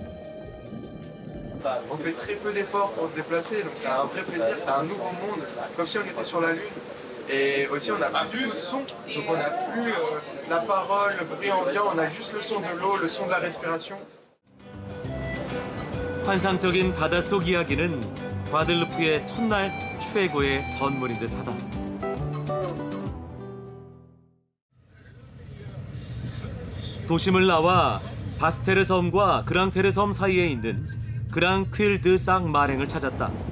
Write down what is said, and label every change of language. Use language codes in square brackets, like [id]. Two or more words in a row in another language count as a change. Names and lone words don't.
[fr] On fait très peu d'efforts pour se déplacer, donc c'est un vrai plaisir, c'est un nouveau monde, comme si on était sur la Lune. Et aussi on n'a plus de son, donc on n'a plus la parole, le bruit ambiant, on a juste le son de l'eau, le son de la respiration. [ko] 환상적인 바닷속 이야기는 과들루프의 첫날 최고의 선물인 듯하다. 도심을 나와 바스테르 섬과 그랑테르 섬 사이에 있는 그랑퀼 드 쌍 마랭을 찾았다.